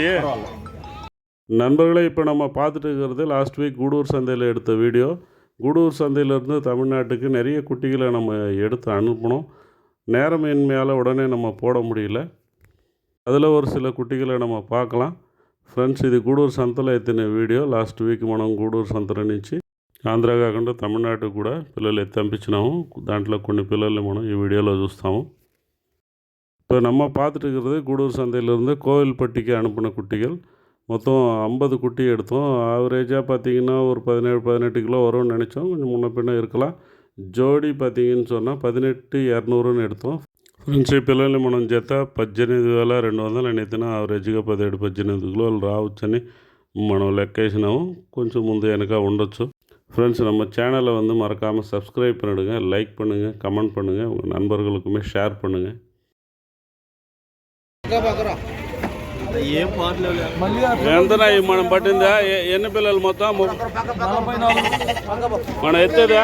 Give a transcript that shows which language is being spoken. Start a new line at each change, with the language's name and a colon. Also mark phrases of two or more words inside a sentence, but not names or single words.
Tamil: நண்பர்களே, இப்போ நம்ம பார்த்துட்டு இருக்கிறது லாஸ்ட் வீக் கூடூர் சந்தையில் எடுத்த வீடியோ. கூடூர் சந்தையிலேருந்து தமிழ்நாட்டுக்கு நிறைய குட்டிகளை நம்ம எடுத்து அனுப்பணும். நேரமின்மையால் உடனே நம்ம போட முடியல. அதில் ஒரு சில குட்டிகளை நம்ம பார்க்கலாம்.
Telugu: ఫ్రెండ్స్, ఇది గూడూరు సంతలో ఎత్తిన వీడియో. లాస్ట్ వీక్ మనం గూడూరు సంతలో నుంచి ఆంధ్ర కాకుండా తమిళనాడు కూడా పిల్లలు ఎత్తంపించినాము. దాంట్లో కొన్ని పిల్లల్ని మనం ఈ వీడియోలో చూస్తాము.
Tamil: இப்போ நம்ம பார்த்துட்டு இருக்கிறது கூடூர் சந்தையிலேருந்து கோவில்பட்டிக்கு அனுப்பின குட்டிகள். மொத்தம் 50 குட்டி எடுத்தோம். ஆவரேஜாக பார்த்திங்கன்னா ஒரு 17-18 கிலோ வரும்னு நினச்சோம். கொஞ்சம் முன்ன பின்ன இருக்கலாம். జోడీ பார்த்தீங்கன்னு சொன்னால் 18,200ன்னு எடுத்தோம்.
Telugu: ఫ్రెండ్స్, ఈ పిల్లల్ని మనం జత 18,200 ఎత్తిన ఆవరేజ్గా 17-18 కిలోలు రావచ్చని మనం లెక్కేసినాము. కొంచెం ముందు వెనక ఉండొచ్చు.
Tamil: ஃப்ரெண்ட்ஸ், நம்ம சேனலை வந்து மறக்காமல் சப்ஸ்கிரைப் பண்ணிடுங்க, லைக் பண்ணுங்கள், கமெண்ட் பண்ணுங்கள், உங்கள் நண்பர்களுக்குமே ஷேர் பண்ணுங்கள்.
Telugu: ఎంతనా మనం పట్టిందా? ఎన్ని పిల్లలు మొత్తం? మనం ఎత్తేదా?